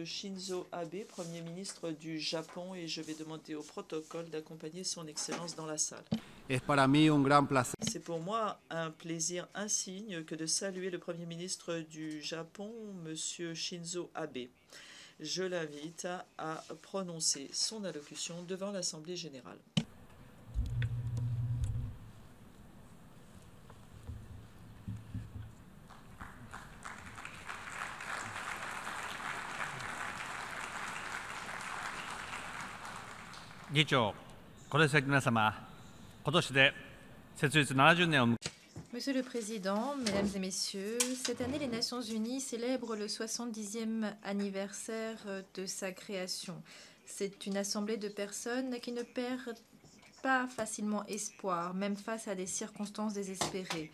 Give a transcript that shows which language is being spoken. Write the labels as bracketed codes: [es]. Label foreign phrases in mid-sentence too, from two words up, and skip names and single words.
[fr] Shinzo Abe, Premier ministre du Japon, et je vais demander au protocole d'accompagner son Excellence dans la salle. C'est pour moi un plaisir insigne que de saluer le Premier ministre du Japon, M. Shinzo Abe. Je l'invite à prononcer son allocution devant l'Assemblée générale. [ja] 議長、ご列席の皆様、今年で設立70年を迎え [fr] Monsieur le Président, Mesdames et Messieurs, cette année, les Nations Unies célèbrent le 70e anniversaire de sa création. C'est une assemblée de personnes qui ne perdent pas facilement espoir, même face à des circonstances désespérées.